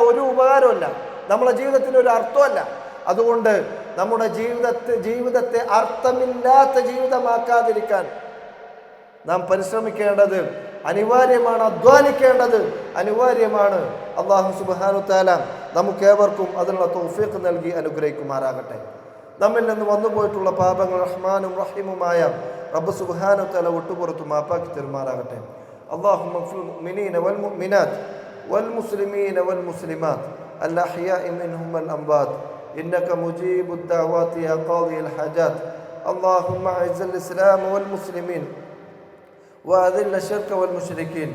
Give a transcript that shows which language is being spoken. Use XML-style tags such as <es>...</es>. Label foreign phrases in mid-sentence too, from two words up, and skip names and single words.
<ml>ഒരു ഉപകാരമല്ല, നമ്മുടെ ജീവിതത്തിന് ഒരു അർത്ഥമല്ല. അതുകൊണ്ട് നമ്മുടെ ജീവിതത്തെ അർത്ഥമില്ലാത്ത ജീവിതമാക്കാതിരിക്കാൻ നാം പരിശ്രമിക്കേണ്ടത് അനിവാര്യമാണ്, അധ്വാനിക്കേണ്ടത് അനിവാര്യമാണ്. അല്ലാഹു</ml> <ar>سبحانه تعالى</ar> <ml>നമുക്കേവർക്കും അതിനുള്ള തൗഫീഖ് നൽകി അനുഗ്രഹിക്കുമാറാകട്ടെ. നമ്മിൽ നിന്ന് വന്നുപോയിട്ടുള്ള പാപങ്ങൾ റഹ്മാനും റഹീമുമായ റബ്ബ്</ml> <ar>سبحانه تعالى</ar> <ml>വിട്ടുപുറത്തു മാപ്പാക്കി തരുമാറാകട്ടെ.</ml> <ar>اللهم اغفر للمؤمنين والمؤمنات والمسلمين والمسلمات الأحياء منهم والأموات إنك مجيب الدعوات يا قاضي الحاجات. اللهم أعز الإسلام والمسلمين وأذل الشرك والمشركين.</ar>